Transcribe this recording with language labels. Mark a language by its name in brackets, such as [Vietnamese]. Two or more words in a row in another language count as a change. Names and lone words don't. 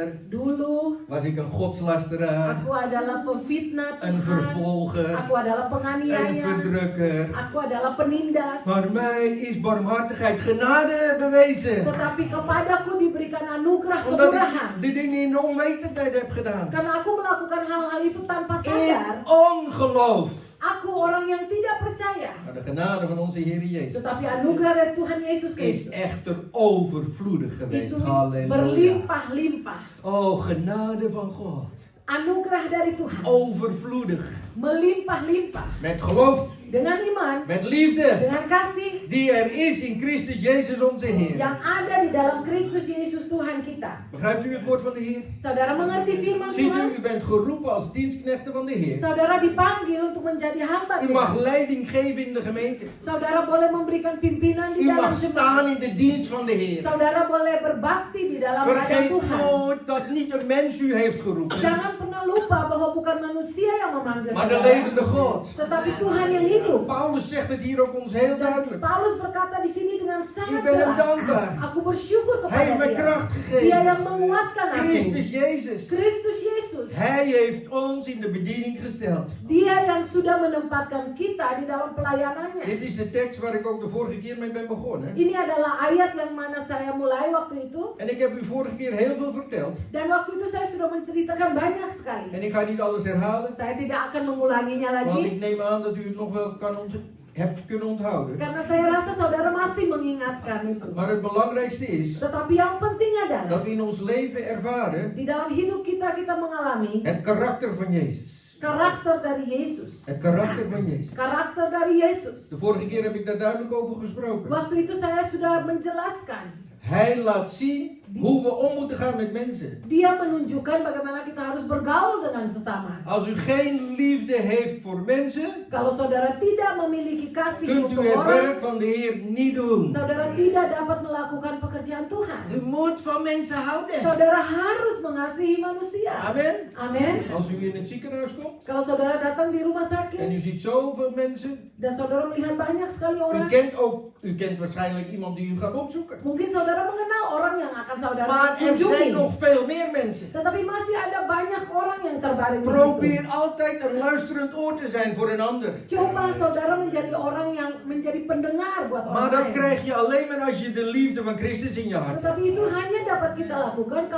[Indonesian] Dulu [Dutch] was ik een godslasteraar, [Indonesian] aku adalah pemfitnah [Dutch] een [Indonesian] Tuhan. [Dutch] vervolger, [Indonesian] Aku adalah [Dutch] een [Indonesian] penganiaya. [Dutch] verdrukker. [Indonesian] Aku adalah penindas. [Dutch] Maar mij is barmhartigheid, genade bewezen. [Indonesian] Tetapi kepadaku diberikan anugerah [Dutch] Omdat [Indonesian] kemurahan. [Dutch] ik de dingen in de onwetendheid heb gedaan. [Indonesian] Karena aku melakukan hal-hal itu tanpa [Dutch] In [Indonesian] sadar. [Dutch] ongeloof. [Indonesian] Aku orang yang tidak percaya. [Dutch] Maar de genade van onze Heer Jezus [Indonesian] Tetapi anugerah dari Tuhan Yesus [Dutch] is [Indonesian] Kristus [Dutch] echter overvloedig geweest. [Indonesian] itu [Dutch] Halleluja. [Indonesian] berlimpah-limpah. [Dutch] Oh, genade van God. [Indonesian] Anugerah dari Tuhan [Dutch] Overvloedig. [Indonesian] melimpah-limpah [Dutch] Met geloof, [Indonesian] dengan iman, [Dutch] met liefde. [Indonesian] dengan kasih [Dutch] Die er is in Christus Jezus onze Heer. [Indonesian] yang ada di dalam Kristus Yesus Tuhan kita. [Dutch] Begrijpt u het woord van de Heer? [Indonesian] Saudara mengerti firman [Dutch] Ziet [Indonesian] Tuhan? [Dutch] u bent geroepen als dienstknechten van de Heer. [Indonesian] Saudara dipanggil untuk menjadi hamba [Dutch] U mag [Indonesian] Tuhan. [Dutch] leiding geven in de gemeente. [Indonesian] Saudara boleh memberikan pimpinan di [Dutch] U [Indonesian] dalam [Dutch] mag staan [Indonesian] jemaat. [Dutch] in de dienst van de Heer. [Indonesian] Saudara boleh berbakti di dalam hadirat [Dutch] Vergeet [Indonesian] Tuhan. [Dutch] nooit dat niet een mens u heeft geroepen, [Indonesian] Jangan pernah lupa bahwa bukan manusia yang memanggil [Dutch] maar de [Indonesian] saudara, [Dutch] levende God. [Indonesian] tetapi Tuhan yang hidup hidup. [Dutch] Paulus zegt het hier ook ons heel duidelijk. [Indonesian] Paulus berkata di sini dengan sangat [Dutch] Ik ben hem [Indonesian] jelas. [Dutch] dankbaar. [Indonesian] Aku bersyukur [Dutch] Hij [Indonesian] kepada [Dutch] heeft mij [Indonesian] Dia. [Dutch] kracht [Indonesian] Dia [Dutch] gegeven. [Indonesian] yang menguatkan aku. [Dutch] Christus Jezus. [Indonesian] Kristus Yesus. [Dutch] Hij heeft ons in de bediening gesteld. [Indonesian] Dia yang sudah menempatkan kita di dalam pelayanannya. [Dutch] Dit is de tekst waar ik ook de vorige keer mee ben begonnen. [Indonesian] Ini adalah ayat yang mana saya mulai waktu itu. [Dutch] En ik heb u vorige keer heel veel verteld. [Indonesian] Dan waktu itu saya sudah menceritakan banyak sekali. [Dutch] En ik ga niet alles herhalen. [Indonesian] Saya tidak akan mengulanginya [Dutch] Want [Indonesian] lagi. [Dutch] ik neem aan dat u het nog wel hebt kunnen onthouden. [Indonesian] Karena saya rasa saudara masih mengingatkan itu. [Dutch] Maar het belangrijkste is [Indonesian] Tetapi yang penting adalah [Dutch] dat we in ons leven ervaren [Indonesian] di dalam hidup kita mengalami [Dutch] het karakter van Jezus. [Indonesian] karakter dari Yesus. [Dutch] Het karakter van Jezus. [Indonesian] Karakter dari Yesus. [Dutch] De vorige keer heb ik daar duidelijk over gesproken. [Indonesian] Waktu itu saya sudah menjelaskan. [Dutch] Hij laat zien hoe we om moeten gaan met mensen. [Indonesian] Dia menunjukkan bagaimana kita harus bergaul dengan sesama. [Dutch] Als u geen liefde heeft voor mensen, [Indonesian] Kalau saudara tidak memiliki kasih [Dutch] kunt u [Indonesian] untuk [Dutch] het [Indonesian] orang, [Dutch] werk van de Heer niet doen. [Indonesian] saudara tidak dapat melakukan pekerjaan Tuhan. [Dutch] U moet van mensen houden. [Indonesian] Saudara harus mengasihi manusia. [Dutch] Amen. [Indonesian] Amin. [Dutch] Als u in het ziekenhuis komt [Indonesian] Kalau saudara datang di rumah [Dutch] en [Indonesian] sakit [Dutch] u ziet zoveel mensen, [Indonesian] dan saudara melihat banyak sekali [Dutch] u [Indonesian] orang, [Dutch] kent waarschijnlijk iemand die u gaat opzoeken. [Indonesian] mungkin saudara mengenal orang yang akan saudara [Dutch] Maar er zijn [Indonesian] kunjungi. [Dutch] nog veel meer mensen. [Indonesian] Tetapi masih ada banyak orang yang terbaring di [Dutch] Probeer [Indonesian] situ. [Dutch] altijd een luisterend oor te zijn voor een ander. [Indonesian] Coba saudara menjadi orang yang menjadi pendengar buat [Dutch] Maar [Indonesian] orang [Dutch] dat [Indonesian] lain. [Dutch] krijg je alleen maar als je de liefde van Christus in je hart hebt. [Indonesian] Tetapi itu hanya dapat kita lakukan kalau